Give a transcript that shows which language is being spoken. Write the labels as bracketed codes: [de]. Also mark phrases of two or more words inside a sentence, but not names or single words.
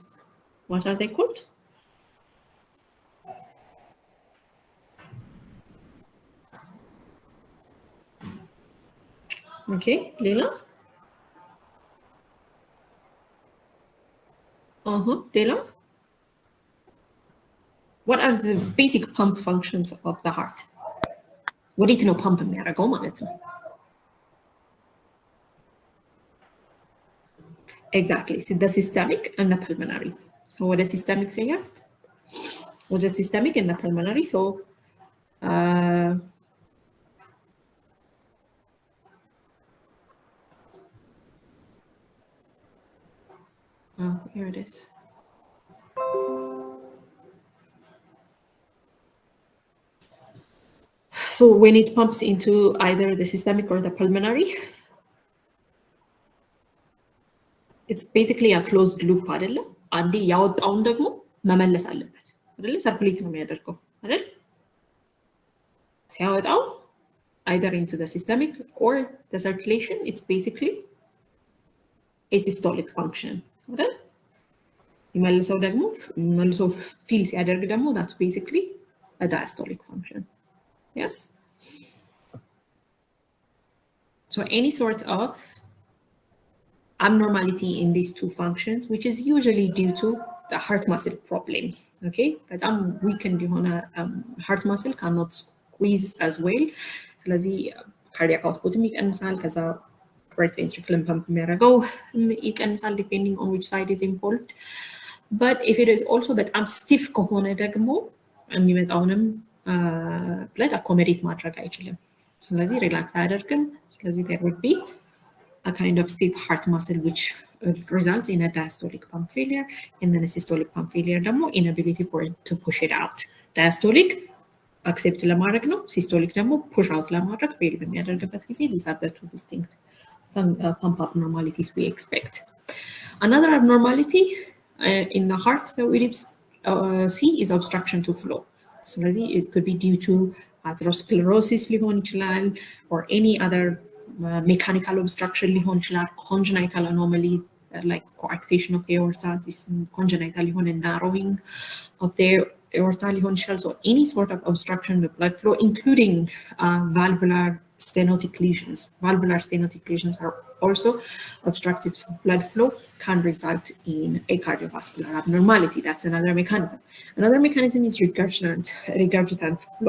[en] What are they called? Okay, Leila? Leila? What are the basic pump functions of the heart? [am] ወዴት ነው ፓምፕ የሚያደርገው ማለት ነው? [en] Exactly. So the systemic and the pulmonary. So what is systemic saying? What is systemic and the pulmonary? So here it is. So when it pumps into either the systemic or the pulmonary, it's basically a closed loop አይደለ? [am] አንዴ ያወጣውን ደግሞ መመለስ አለበት አይደለ? ሰርኩሌት ነው የሚያደርገው አይደል? ሲያወጣው [en] either into the systemic or the circulation, it's basically a systolic function አይደል? [am] ይመልሰው ደግሞ መልሶ ፊል ሲያደርግ ደግሞ [en] that's basically a diastolic function. Yes? So any sort of abnormality in these two functions, which is usually due to the heart muscle problems, okay? But weakened heart muscle cannot squeeze as well. ስለዚህ cardiac output [am] ይቀንሳል ከዛ [en] right ventricle pump [am] የሚያደርገው ይቀንሳል [en] depending on which side is involved. But if it is also በጣም stiff [am] ከሆነ ደግሞ የሚመጣውንም [en] blood accommodate [am] ማድረግ አይችልም። ስለዚህ ሪላክስ አያደርግም። ስለዚህ [en] there would be a kind of stiff heart muscle which results in a diastolic pump failure, and then a systolic pump failure ደግሞ inability for it to push it out. Diastolic accept [am] ለማድረግ ነው፣ [en] systolic ደግሞ push out ለማድረግ fail [am] በሚያደርግበት ጊዜ [en] these are the two distinct pump abnormalities we expect. Another abnormality in the heart that we see is obstruction to flow. So it could be due to atherosclerosis [am] ሊሆን ይችላል [en] or any other mechanical obstruction [am] ሊሆን ይችላል, [en] congenital anomaly like coarctation of the aorta, this congenital ሊሆን narrowing of the aorta [am] ሊሆን ይችላል. [en] So any sort of obstruction of blood flow, including valvular stenotic lesions. Valvular stenotic lesions are also obstructive blood flow, can result in a cardiovascular abnormality. That's another mechanism. Another mechanism is regurgitant flow.